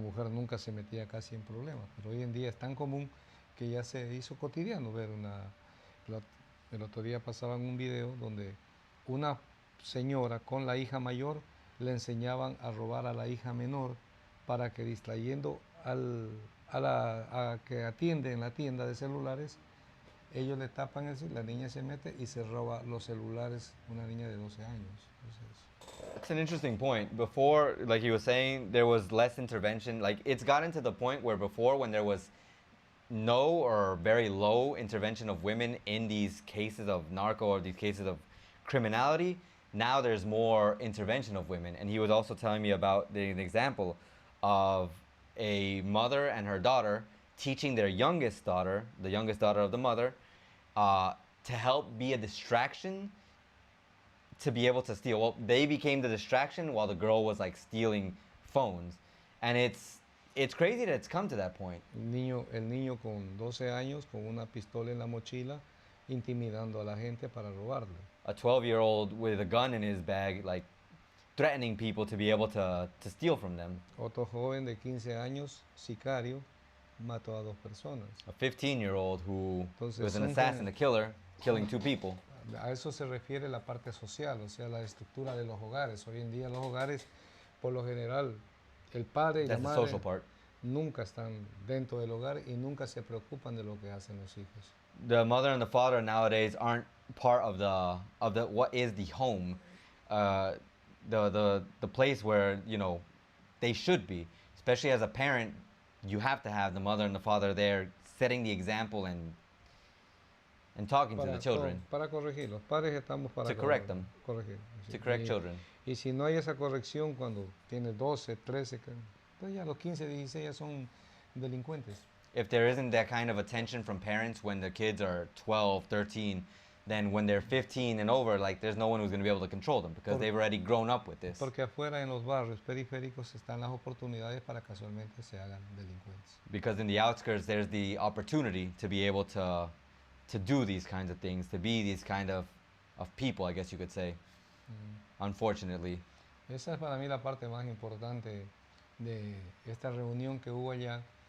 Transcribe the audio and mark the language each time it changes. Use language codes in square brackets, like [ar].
[es] nunca se metía casi en problemas, pero hoy en día es tan común que ya se hizo cotidiano ver el otro día pasaban un video donde una señora con la hija mayor le enseñaban a robar a la hija menor para que distrayendo a que atiende en la tienda de celulares, ellos le tapan eso, la niña se mete y se roba los celulares, una niña de 12 años. Entonces, [en] That's an interesting point. Before, like he was saying, there was less intervention. Like it's gotten to the point where before, when there was no or very low intervention of women in these cases of narco or these cases of criminality, now there's more intervention of women. And he was also telling me about the example of a mother and her daughter teaching their youngest daughter, the youngest daughter of the mother, to help be a distraction to be able to steal. Well, they became the distraction while the girl was like stealing phones. And it's crazy that it's come to that point. [es] el niño con 12 años con una pistola en la mochila intimidando a la gente para robarle. [en] A 12-year-old with a gun in his bag, like threatening people to be able to steal from them. [es] Otro joven de 15 años, sicario, mató a 2 personas. [en] A 15-year-old who [es] Entonces, [en] was an [es] son [en] assassin, [es] como- [en] a killer, killing 2 people. [es] A eso se refiere la parte social, o sea, la estructura de los hogares. Hoy en día los hogares, por lo general, el padre y la [en] That's the [es] madre [en] social part. [es] nunca están dentro del hogar y nunca se preocupan de lo que hacen los hijos. [en] The mother and the father nowadays aren't part of the what is the home, the place where they should be. Especially as a parent, you have to have the mother and the father there, setting the example and talking to the children. [es] Para corregir, los padres estamos para [en] To correct them. [es] corregir. [en] To correct children. [es] Y si no hay esa corrección cuando tienes 12, 13, entonces ya a los 15, 16 ya son delincuentes. [en] If there isn't that kind of attention from parents when the kids are 12, 13, then when they're 15 and over, like there's no one who's going to be able to control them because they've already grown up with this. [es] Porque afuera en los barrios periféricos están las oportunidades para casualmente se hagan delincuentes. [en] Because in the outskirts, there's the opportunity to be able to do these kinds of things, to be these kind of people, I guess you could say. Unfortunately. [es] Esa es para mí la parte más importante de esta reunión que hubo allá.